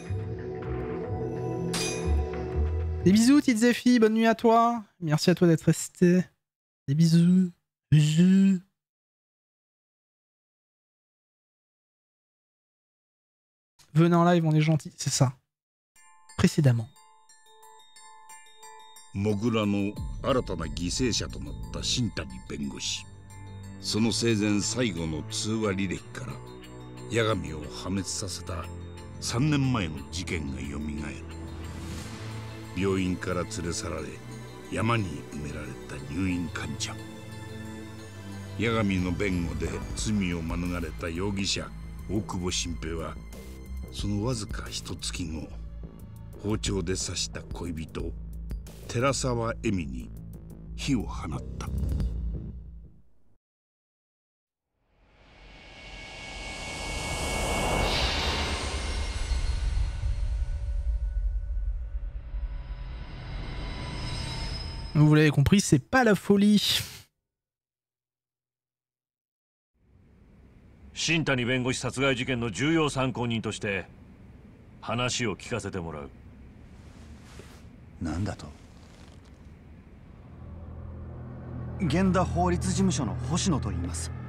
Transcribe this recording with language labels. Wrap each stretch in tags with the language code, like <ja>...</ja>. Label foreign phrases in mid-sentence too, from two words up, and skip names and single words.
<fr>Des bisous, petite Zephy, bonne nuit à toi. Merci à toi d'être resté. Des bisous. Bisous. Venez en live, on est gentil, c'est ça. Précédemment.</fr> <ja>モグラの新たな犠牲者となった新谷弁護士。その生前最後の通話履歴から八神を破滅させた3年前の事件がよみがえる。病院から連れ去られ山に埋められた入院患者。八神の弁護で罪を免れた容疑者大久保新平はそのわずか一月後包丁で刺した恋人寺沢恵美に火を放った。</ja> <fr>Vous l'avez compris, c'est pas la folie.</fr> <ja>新谷弁護士殺害事件の重要参考人として話を聞かせてもらう。なんだと？源田法律事務所の星野と言います。</ja>